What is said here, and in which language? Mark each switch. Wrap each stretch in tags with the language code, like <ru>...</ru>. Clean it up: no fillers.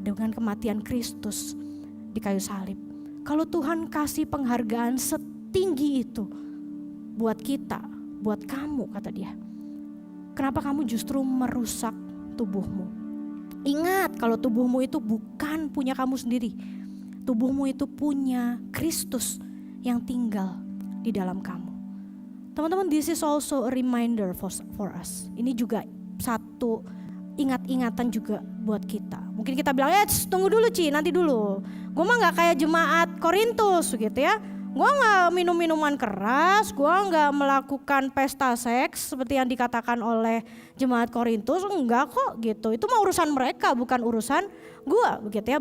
<id>Dengan kematian Kristus di kayu salib. Kalau Tuhan kasih penghargaan setinggi itu buat kita, buat kamu, kata dia, kenapa kamu justru merusak tubuhmu? Ingat, kalau tubuhmu itu bukan punya kamu sendiri. Tubuhmu itu punya Kristus yang tinggal di dalam kamu. Teman-teman,</id> <en>this is also a reminder for us.</en> <id>Ini juga satu ingat-ingatan juga buat kita. Mungkin kita bilang, tunggu dulu Ci, nanti dulu. Gue mah gak kayak jemaat Korintus gitu ya. Gue gak minum minuman keras, gue gak melakukan pesta seks seperti yang dikatakan oleh jemaat Korintus, enggak kok gitu. Itu mah urusan mereka, bukan urusan gue begitu ya.</id>